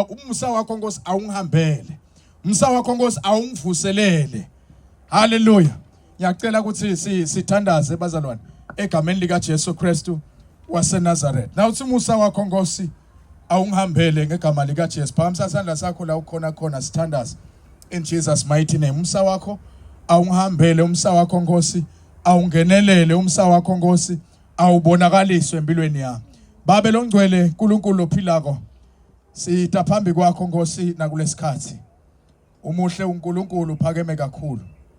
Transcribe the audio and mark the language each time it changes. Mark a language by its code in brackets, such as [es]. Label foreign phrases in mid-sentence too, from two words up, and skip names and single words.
[ss] Umsa wakho Nkosi awungihambele. Umsa wakho Nkosi awungivuselele. Hallelujah. Ngiyacela ukuthi sithandaze bazalwane egameni lika Jesu Kristu waseNazareth. Now uthi umusa wakho Nkosi awungihambele ngegama lika Jesu. Phamisa isandla sakho la ukhona khona sithandaze [en] in Jesus mighty name. [ss] Umsa wakho awungihambele. Umsa wakho Nkosi awungenelele. Umsa wakho Nkosi awubonakaliswe empilweni yami. Babe longcwele uNkulunkulu ophilako, sitha phambi kwakho Nkosi nakulesikhathi. Umuhle uNkulunkulu, uphakeme kakhulu.